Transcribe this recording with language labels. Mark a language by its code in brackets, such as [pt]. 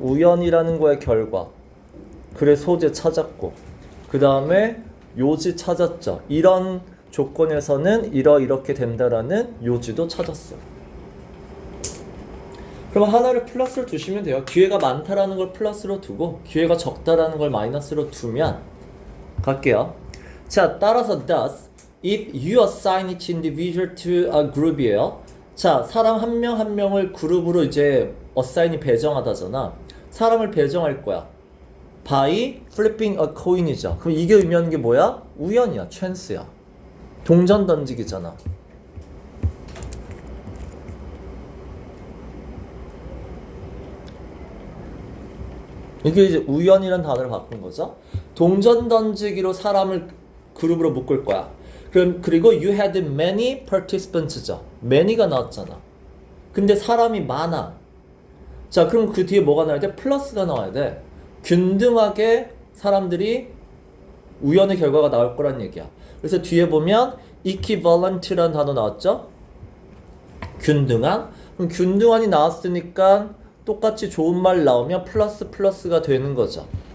[ko] 우연이라는 거의 결과. 글의 소재 찾았고, 그 다음에 요지 찾았죠. 이런 조건에서는 이렇게 된다라는 요지도 찾았어요. 그럼 하나를 플러스로 두시면 돼요. 기회가 많다라는 걸 플러스로 두고 기회가 적다라는 걸 마이너스로 두면 갈게요. 자, 따라서 [en] thus if you assign each individual to a group이에요. [ko] 자, 사람 한 명 한 명을 그룹으로 이제 assign이 배정하다잖아. 사람을 배정할 거야. [en] by flipping a coin이죠. [ko] 그럼 이게 의미하는 게 뭐야? 우연이야, chance야. 동전 던지기잖아. 이게 이제 우연이라는 단어를 바꾼 거죠. 동전 던지기로 사람을 그룹으로 묶을 거야. 그리고 [en] you had many participants죠. [ko] many가 나왔잖아. 근데 사람이 많아. 자, 그럼 그 뒤에 뭐가 나와야 돼? 플러스가 나와야 돼. 균등하게 사람들이 우연의 결과가 나올 거란 얘기야. 그래서 뒤에 보면 equivalent라는 단어 나왔죠? 균등한. 그럼 균등한이 나왔으니까 똑같이 좋은 말 나오면 플러스가 되는 거죠.